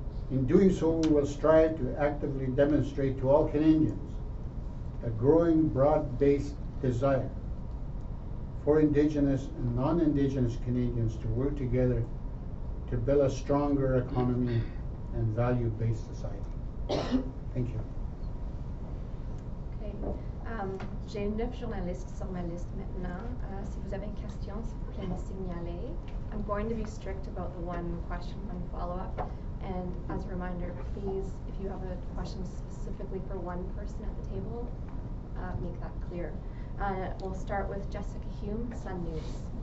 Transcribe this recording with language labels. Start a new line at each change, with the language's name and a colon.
English: In doing so, we will strive to actively demonstrate to all Canadians a growing, broad-based desire for Indigenous and non-Indigenous Canadians to work together to build a stronger economy and value-based society. Thank you. Okay.
French: J'ai 9 journalistes sur ma liste maintenant. Si vous avez une question, s'il vous plaît, me signaler.
English: I'm going to be strict about the one question, one follow-up. And as a reminder, please, if you have a question specifically for one person at the table, make that clear. We'll start with Jessica Hume, Sun News.